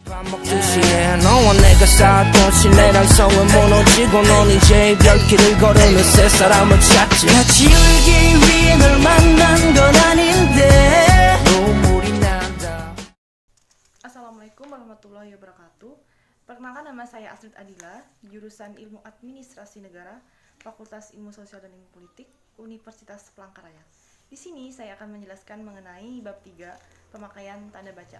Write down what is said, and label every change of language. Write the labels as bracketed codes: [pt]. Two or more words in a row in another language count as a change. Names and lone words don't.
[ko] 밥 먹듯이 너와 내가 쌓았던 신뢰랑성은 무너지고 넌 이제 별길을 걸으며 새 사람을 찾지 같이 울기 위해 널 만난 건 아닌데 눈물이 난다. [ar] السلام عليكم ورحمة الله وبركاته. [id] Perkenalkan, nama saya Astrid Adila, jurusan Ilmu Administrasi Negara, Fakultas Ilmu Sosial dan Ilmu Politik, Universitas Palangkaraya. Di sini saya akan menjelaskan mengenai bab 3, pemakaian tanda baca.